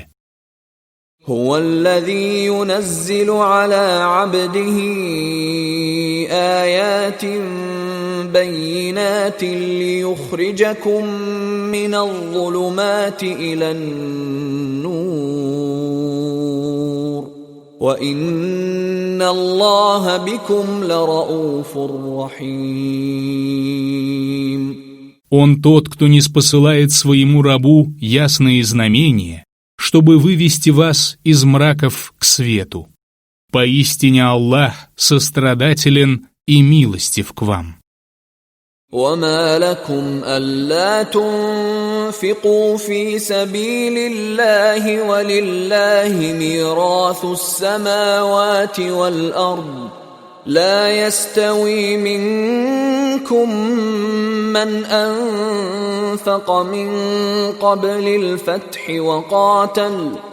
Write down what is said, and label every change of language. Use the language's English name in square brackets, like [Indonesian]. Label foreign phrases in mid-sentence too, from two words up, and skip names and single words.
[Arabic] هو الذي ينزل على عبده آيات بينات ليخرجكم من الظلمات إلى النور وإن الله بكم لرؤوف رحيم. [Russian] Он тот, кто ниспосылает своему рабу ясные знамения, чтобы вывести вас из мраков к свету. Поистине Аллах сострадателен и милостив к вам. [Arabic] وما لكم ألا تنفقوا في سبيل الله ولله ميراث السماوات والأرض لا يستوي منكم من أنفق من قبل الفتح وقاتل